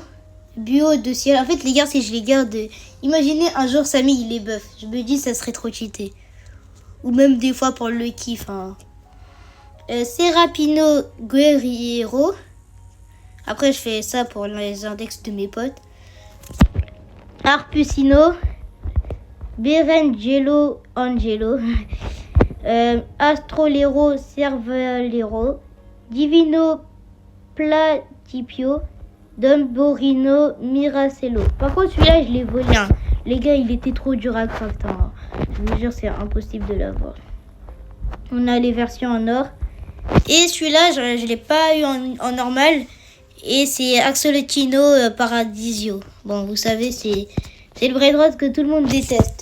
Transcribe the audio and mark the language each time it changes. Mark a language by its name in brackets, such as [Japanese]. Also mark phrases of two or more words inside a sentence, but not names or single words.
[French] Buo de ciel. En fait, les gars, si je les garde... Imaginez un jour, Samy, il est buff. Je me dis, ça serait trop cheaté. Ou même des fois pour le kiff. Hein. Serapino Guerriero. Après, je fais ça pour les index de mes potes. Arpusino. Berengelo Angelo. Astrolero Cervalero. Divino Platipio. Domborino Miracello. Par contre, celui-là, je l'ai volé. Hein. Les gars, il était trop dur à craft. Hein. Je vous jure, c'est impossible de l'avoir. On a les versions en or. Et celui-là, je ne l'ai pas eu en normal. Et c'est Axolotino Paradisio. Bon, vous savez, c'est le brainrod que tout le monde déteste.